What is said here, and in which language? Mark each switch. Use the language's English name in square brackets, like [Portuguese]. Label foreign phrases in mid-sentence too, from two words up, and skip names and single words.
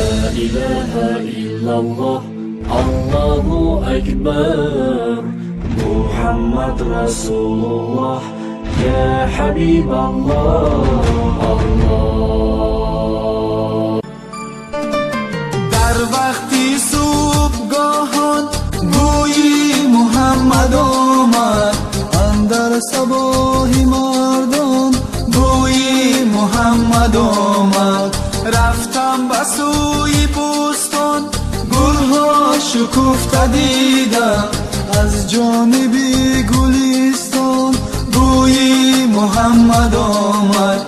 [Arabic] إله إلا الله، الله أكبر. محمد رسول الله، يا حبيب الله. Allah. [Persian] در وقتی صبحگاهان گویی محمد آمد، اندر صباحی مردان گویی محمد آمد. رفتم به سوی بستان، گلها شکفته دیدم، از جانبی گلستان گویی محمد آمد.